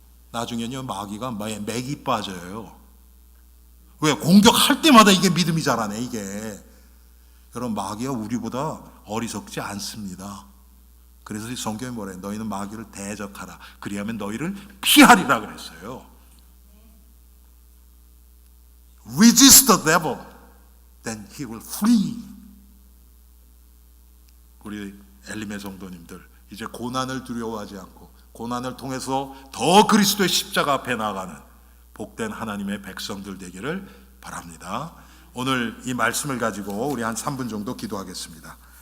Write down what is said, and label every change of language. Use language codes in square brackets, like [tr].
[ko] 나중에는요, 마귀가 맥이 빠져요. 왜? 공격할 때마다 이게 믿음이 자라네, 이게. 여러분, 마귀가 우리보다 어리석지 않습니다. 그래서 성경에 뭐래요? 너희는 마귀를 대적하라. 그리하면 너희를 피하리라 그랬어요. [en] Resist the devil, then he will flee. [ko] 우리 엘림의 성도님들, 이제 고난을 두려워하지 않고 고난을 통해서 더 그리스도의 십자가 앞에 나아가는 복된 하나님의 백성들 되기를 바랍니다. 오늘 이 말씀을 가지고 우리 한 3분 정도 기도하겠습니다.